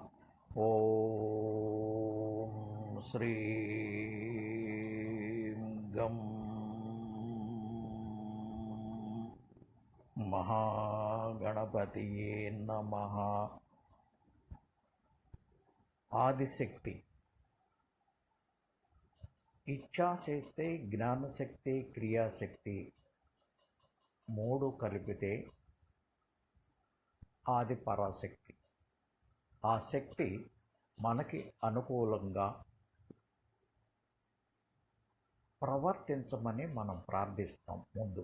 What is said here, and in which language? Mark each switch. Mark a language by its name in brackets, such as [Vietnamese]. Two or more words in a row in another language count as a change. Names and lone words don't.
[Sanskrit] ओम श्रीं गं महागणपतिये नमः। आदिशक्ति, इच्छाशक्ति, ज्ञानशक्ति, क्रियाशक्ति [Telugu] మూడు కలిపితే ఆది పరాశక్తి. ఆ శక్తి మనకి అనుకూలంగా ప్రవర్తించమని మనం ప్రార్థిస్తాం ముందు.